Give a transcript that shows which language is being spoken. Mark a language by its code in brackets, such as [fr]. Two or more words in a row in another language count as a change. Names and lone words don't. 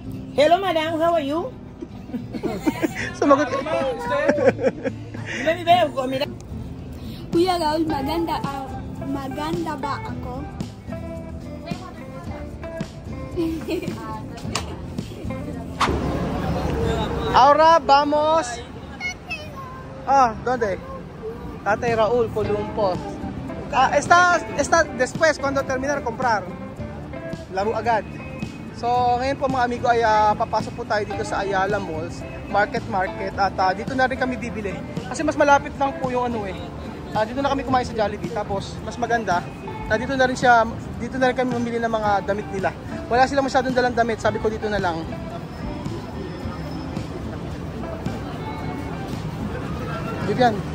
[en] Hello, madam. How are you? [tl] Sumagot ka. Kuya Raul, maganda ba ako? [es] Ahora vamos. ¿Dónde? [tl] Tatay Raul, Columpo. [es] Está después cuando terminar de comprar. [tl] Laro agad. So, ngayon po mga amigo ay papasok po tayo dito sa Ayala Malls, Market at dito na rin kami bibili. Kasi mas malapit lang po yung ano dito na kami kumain sa Jollibee. Tapos mas maganda, dito na rin kami mamili ng mga damit nila. Wala silang masyadong dalang damit, sabi ko dito na lang. Vivian.